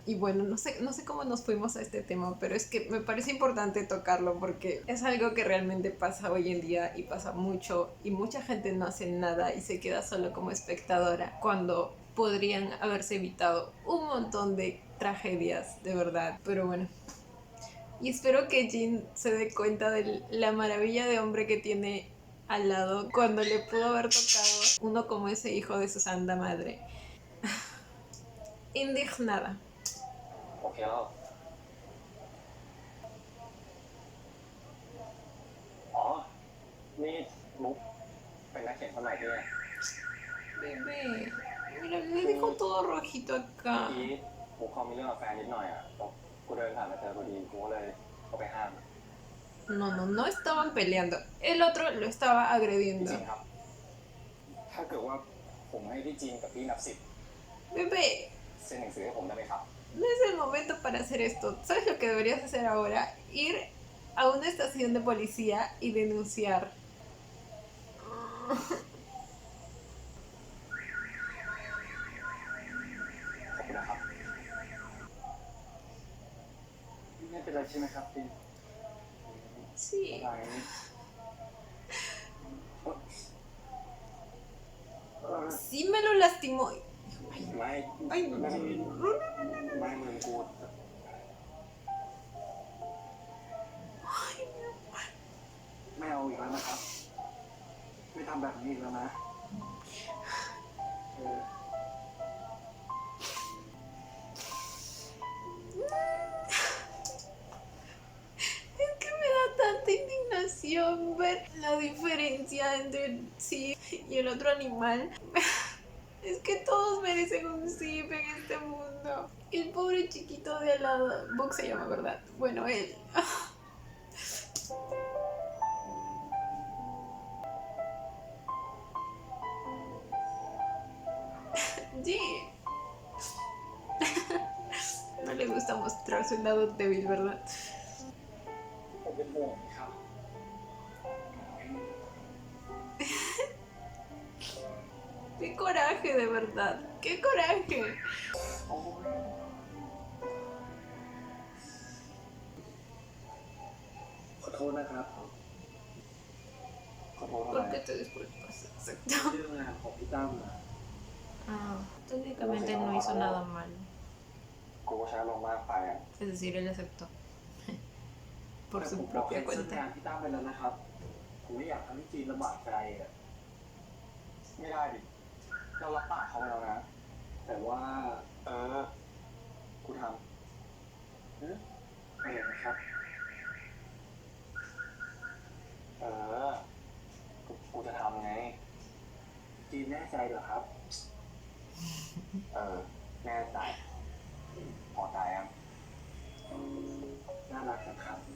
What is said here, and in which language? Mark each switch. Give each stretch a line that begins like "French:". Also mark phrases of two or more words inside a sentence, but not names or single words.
Spanish: Y bueno, no sé cómo nos fuimos a este tema, pero es que me parece importante tocarlo porque es algo que realmente pasa hoy en día y pasa mucho, y mucha gente no hace nada y se queda solo como espectadora cuando podrían haberse evitado un montón de tragedias, de verdad. Pero bueno, y espero que Jin se dé cuenta de la maravilla de hombre que tiene al lado cuando le pudo haber tocado uno como ese hijo de su santa madre. Indignada.
Thai: โอเคแล้วอ๋อนี่มุกเป็นนักเขียนคนไหนเนี่ย
Spanish: Bebé, mira, le dejo todo rojito acá.
Thai: เมื่อกี้กูเขามีเรื่องกับแฟนนิดหน่อยอ่ะกูเดินผ่านมาเจอพอดีกูก็เลยเข้าไปห้าม
Spanish: No estaban peleando. El otro lo estaba
Thai: พี่
Spanish: agrediendo.
Thai: จีนครับ ถ้าเกิดว่าผมให้พี่จีนกับพี่นับสิบ
Spanish: Bebé,
Thai: เซ็นหนังสือให้ผมได้ไหมครับ
Spanish: no es el momento para hacer esto. ¿Sabes lo que deberías hacer ahora? Ir a una estación de policía y denunciar.
Thai: ขอบคุณนะครับไม่เป็นไรใช่ไหมครับพี่
Spanish: Sí.
Thai: อะไรนี่
Spanish: Sí me lo lastimó.
Thai: ไม่
Spanish: Ay,
Thai: ไม่
Spanish: no.
Thai: ไม่มึงกูไม่เอาอีกแล้วนะครับ ไม่ทำแบบนี้อีกแล้วนะเออ
Spanish: Es que me da tanta indignación ver la diferencia entre sí y el otro animal. Es que todos merecen un zip en este mundo. El pobre chiquito de al lado. Box se llama, ¿verdad? Bueno, él. Sí. No le gusta mostrar su lado débil, ¿verdad?
Thai: ผมเป็นห่วงครับ
Spanish: Qué coraje, de verdad. Qué coraje.
Thai: โอ้ยขอโทษนะครับ ขอโทษอะไร
Spanish: ¿Por qué te disculpas? Exacto.
Thai: เรื่องงานของพี่ตั้มนะ
Spanish: Ah, técnicamente no hizo nada mal.
Thai: กูก็ใช้ลงมากไปอ่ะ
Spanish: Es decir, él aceptó. Por
Thai: แต่
Spanish: su
Thai: ผมบอก
Spanish: propia
Thai: แคนเซิล
Spanish: cuenta.
Thai: งานพี่ตั้มไปแล้วนะครับผมไม่อยากทำให้จีนลำบากใจอ่ะไม่ได้ดิ เรารับปากเขาไปแล้วนะ แต่ว่า กูทำอะไรนะครับ กูจะทำไง จีนแน่ใจเหรอครับ แน่ใจพอใจยังน่ารักนะครับ